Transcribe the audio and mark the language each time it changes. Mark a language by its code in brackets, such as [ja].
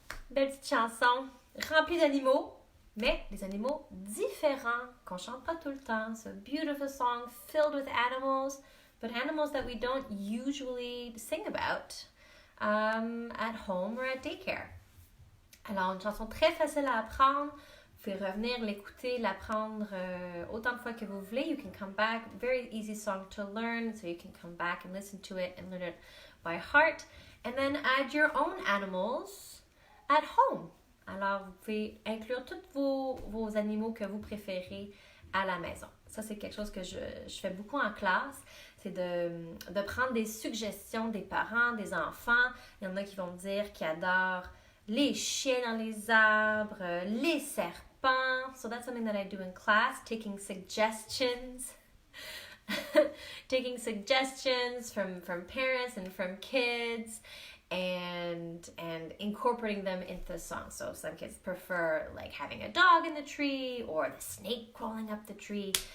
[fr] Belle petite chanson remplie d'animaux. Mais des animaux différents qu'on chante pas tout le temps. [en] So a beautiful song filled with animals, but animals that we don't usually sing about at home or at daycare. [fr] Alors, une chanson très facile à apprendre. Vous pouvez revenir, l'écouter, l'apprendre autant de fois que vous voulez. [en] You can come back. Very easy song to learn, so you can come back and listen to it and learn it by heart. And then add your own animals at home. [fr] Alors, vous pouvez inclure tous vos animaux que vous préférez à la maison. Ça, c'est quelque chose que je fais beaucoup en classe. C'est de prendre des suggestions des parents, des enfants. Il y en a qui vont me dire qu'ils adorent les chiens dans les arbres, les serpents. [en] So that's something that I do in class, taking suggestions. Taking suggestions from parents and from kids and incorporating them into the song. So some kids prefer like having a dog in the tree or the snake crawling up the tree.